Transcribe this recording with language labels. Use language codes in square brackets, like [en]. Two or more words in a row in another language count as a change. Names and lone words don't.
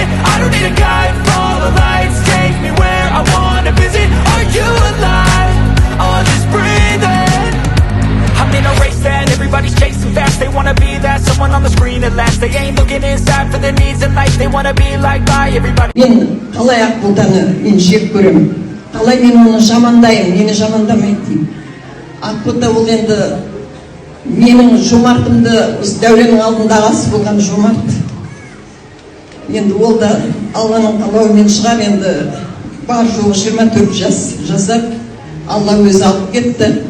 [en] I don't need a guide, follow lights, take me where I wanna visit. Are you alive? Or just breathing? I'm in a race that everybody's chasing fast. They wanna be that someone on the screen at last. They ain't looking inside for their needs in life. They wanna be like by everybody. [kk] Мен қалай Ақботаны мен жек көремін. Қалай мен оны жамандаймын, мені жамандамайды деймін. Ақбота ол енді менің жомартымды Дауреннің алдында ағасы болған жомарт. Енді ол да Алланың қалауымен шығар, енді бар жоғы 24 жас жасап, Алла өзі алып кетті.